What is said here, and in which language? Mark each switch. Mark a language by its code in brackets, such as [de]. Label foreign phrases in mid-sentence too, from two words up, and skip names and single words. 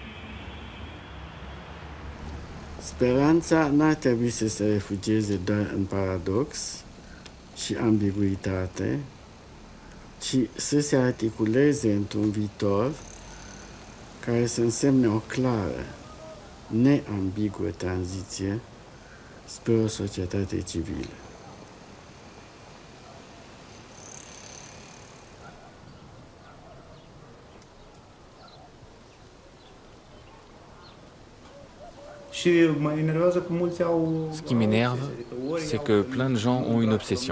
[ro] Speranța n-ar trebui să se refugieze doar în paradox și ambiguitate, ci să se articuleze într-un viitor care să însemne o clară, neambiguă tranziție spre o societate civilă. [fr] Ce qui m'énerve, c'est que plein de gens ont une obsession.